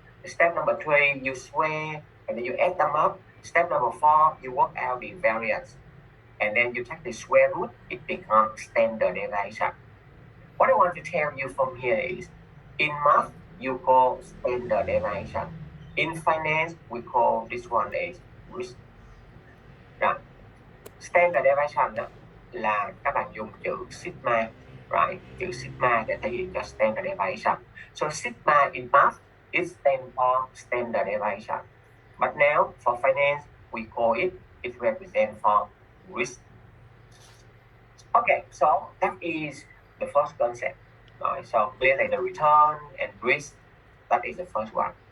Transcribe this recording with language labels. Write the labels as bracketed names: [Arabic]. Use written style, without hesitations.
[English] Step number 3, you square, and then you add them up. Step number 4, you work out the variance. And then you take the square root, it becomes standard deviation. What I want to tell you from here is, in math, you call standard deviation. In finance, we call this one is risk. Right. [Vietnamese] Standard deviation đó là các bạn dùng chữ sigma, right? Chữ sigma để thể hiện cho standard deviation. [English] So sigma in math is stand for standard deviation. But now for finance, we call it represents for risk. Okay, so that is the first concept. Right, so clearly the return and risk, that is the first one.